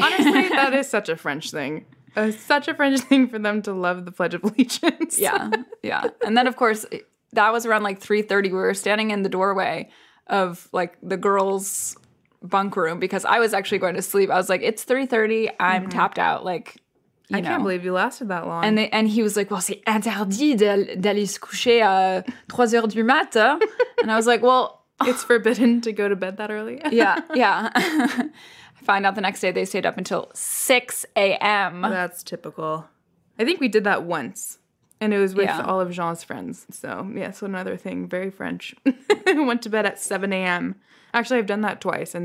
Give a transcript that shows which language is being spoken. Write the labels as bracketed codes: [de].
[en] Honestly, that is such a French thing. Such a French thing for them to love the Pledge of Allegiance. Yeah. And then, of course, that was around like 3:30. We were standing in the doorway of like the girls' bunk room because I was actually going to sleep. I was like, it's 3:30. I'm tapped out. Like, you know. Can't believe you lasted that long. And he was like, well, [fr] c'est interdit d'aller se coucher à 3 heures du matin. [en] And I was like, well, it's forbidden to go to bed that early. Yeah. I find out the next day they stayed up until 6 a.m. That's typical. I think we did that once. And it was with all of Jean's friends. So, so another thing, very French. Went to bed at 7 a.m. Actually, I've done that twice.